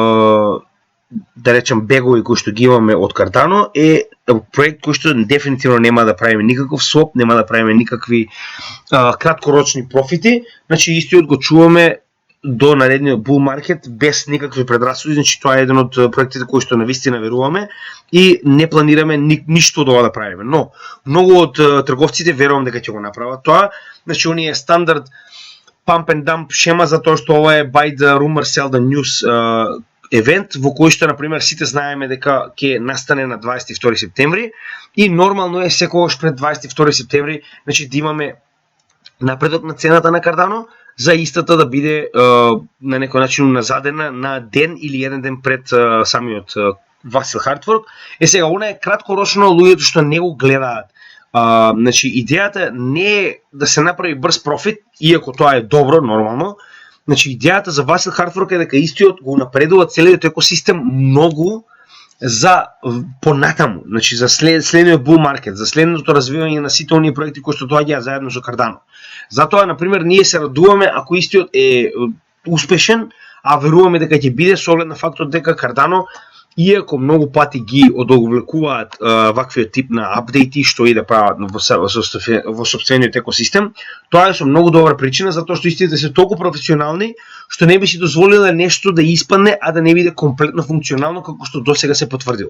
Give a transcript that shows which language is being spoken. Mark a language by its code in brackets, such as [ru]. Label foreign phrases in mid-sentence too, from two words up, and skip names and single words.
[mk] да речем бегови кои што ги имаме од Cardano е проект кој што дефинитивно нема да правиме никаков своп, нема да правиме никакви краткорочни профити, значи истиот го чуваме до наредниот [en] bull market [mk] без никакви предрасуди, значи тоа е еден од проектите кои што навистина веруваме и не планираме ништо од ова да правиме. Но многу од трговците верувам дека ќе го направат тоа, значи оние стандард [en] pump and dump [mk] шема за тоа што ова е [en] buy the rumor sell the news [mk] евент во кој што на пример сите знаеме дека ќе настане на 22 септември и нормално е секогаш пред 22 септември, значи да имаме напредок на цената на Cardano за истата да биде на некој начин назадена на ден или еден ден пред самиот Vasil [en] hard fork. [mk] Сега она е краткорочно, луѓето што не го гледаат. Значи идејата не е да се направи брз профит, иако тоа е добро нормално. Значи идејата за Vasil [en] hard fork [mk] е дека истиот го напредува целиот екосистем многу за понатаму, значи за следниот [en] bull market, [mk] за следното развивање на сите оние проекти кои што доаѓаат заедно со Cardano. Затоа на пример ние се радуваме ако истиот е успешен, а веруваме дека ќе биде со оглед на фактот дека Cardano, иако многу пати ги одовлекуваат ваквиот тип на апдејти што и да прават во сопствениот екосистем, тоа е со многу добра причина затоа што истите се толку професионални што не би си дозволиле нешто да испадне, а да не биде комплетно функционално како што досега се потврдило.